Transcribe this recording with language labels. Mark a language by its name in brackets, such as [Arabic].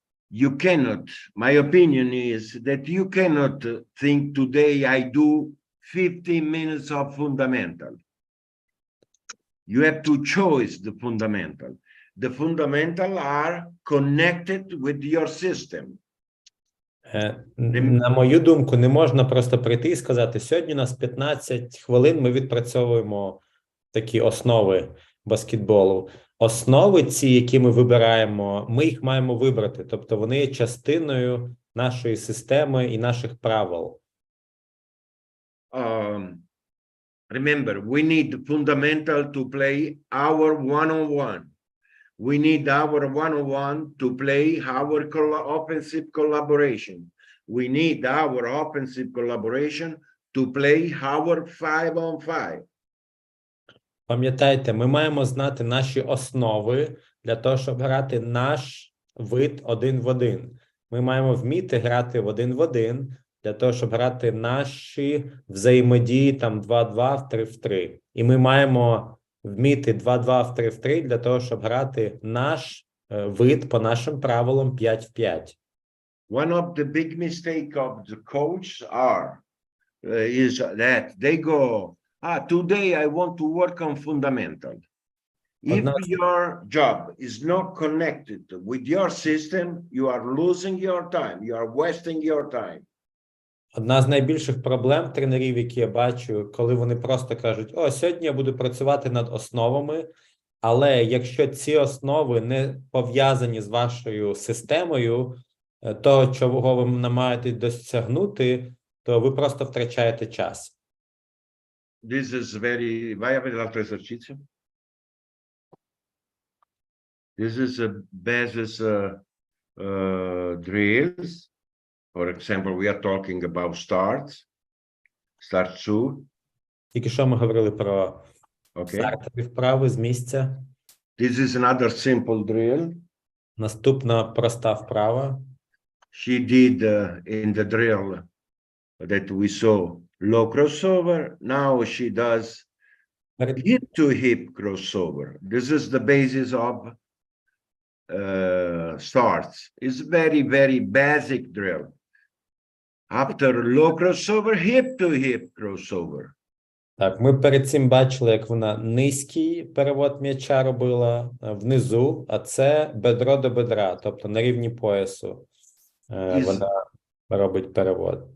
[English] You cannot, my opinion is that you cannot think today I do 15 minutes of fundamental. You have to choose the fundamental. The fundamental are connected with your system. [Ukrainian] На мою думку, не можна просто прийти і сказати, сьогодні у нас 15 хвилин ми відпрацьовуємо такі основи баскетболу. Основи ці, які ми вибираємо, ми їх маємо вибрати. Тобто вони є частиною нашої системи і наших правил. [English] Remember, we need fundamental to play our one-on-one. We need our one-on-one to play our offensive collaboration. We need our offensive collaboration to play our 5-on-5. [Ukrainian] Пам'ятайте, ми маємо знати наші основи для того, щоб грати наш вид один в один. Ми маємо вміти грати в один для того, щоб грати наші взаємодії там 2-2 в 3-3. І ми маємо вміти 2-2 в 3-3 для того, щоб грати наш вид по нашим правилам 5-5. [English] One of the big mistake of the coach is that they go, today I want to work on fundamental. If your job is not connected with your system, you are losing your time. You are wasting your time. [Ukrainian] Одна з найбільших проблем тренерів, які я бачу, коли вони просто кажуть, сьогодні я буду працювати над основами, але якщо ці основи не пов'язані з вашою системою, того, чого ви намагаєтесь досягнути, то ви просто втрачаєте час. [English] This is very... [Italian] Vai avere l'altro esercizio? [English] This is a basis drills. For example, we are talking about start 2. [Ukrainian] Тільки що ми говорили про стартові вправи з місця. [English] This is another simple drill. [Ukrainian] Наступна проста вправа. [English] She did in the drill that we saw low crossover. Now she does hip-to-hip crossover. This is the basis of starts. It's very, very basic drill. After low crossover, hip-to-hip crossover. [Ukrainian] Так, ми перед цим бачили, як вона низький перевод м'яча робила внизу, а це бедро до бедра, тобто на рівні поясу вона робить перевод.